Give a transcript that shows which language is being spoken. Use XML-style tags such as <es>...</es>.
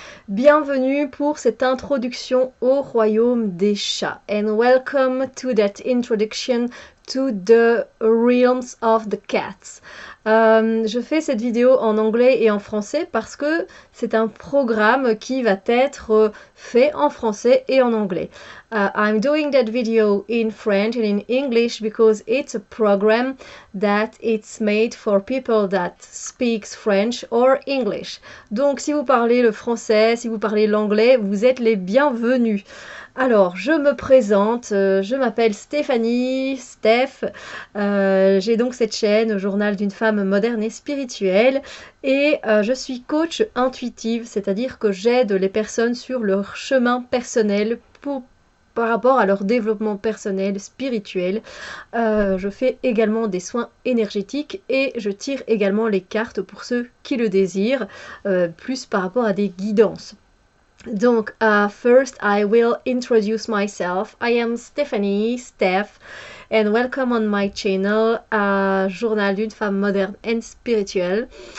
<fr>Bienvenue pour cette introduction au royaume des chats.</fr> <en>And welcome to that introduction to the realms of the cats.</en> <fr>Je fais cette vidéo en anglais et en français parce que c'est un programme qui va être fait en français et en anglais.</fr> <en>I'm doing that video in French and in English because it's a program that it's made for people that speaks French or English.</en> <fr>Donc si vous parlez le français, si vous parlez l'anglais, vous êtes les bienvenus. Alors, je me présente, je m'appelle Stéphanie, Steph, j'ai donc cette chaîne, Journal d'une femme moderne et spirituelle, et je suis coach intuitive, c'est-à-dire que j'aide les personnes sur leur chemin personnel par rapport à leur développement personnel, spirituel. Je fais également des soins énergétiques et je tire également les cartes pour ceux qui le désirent, plus par rapport à des guidances. Donc,</fr> <en>first I will introduce myself. I am Stephanie, Steph, and welcome on my channel, Journal d'une femme moderne and spirituelle.</en>